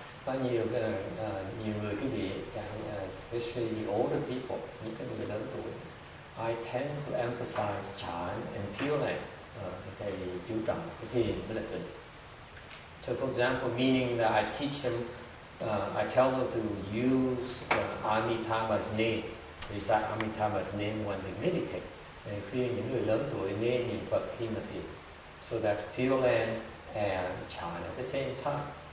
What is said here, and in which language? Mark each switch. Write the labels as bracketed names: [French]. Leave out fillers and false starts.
[Vietnamese] Có nhiều người quý vị, [English] especially the older people, [Vietnamese] những cái người lớn tuổi, [English] I tend to emphasize Chan and Pure Land. [Vietnamese] Thầy chú trọng cái thiền với là tịnh. [English] So for example, meaning that I teach them. I tell them to use Amitabha's name, recite Amitabha's name when they meditate. [Vietnamese] Khuyên những người lớn tuổi nên niệm Phật khi mà thiền. [English] So that's Pure Land and Chan at the same time.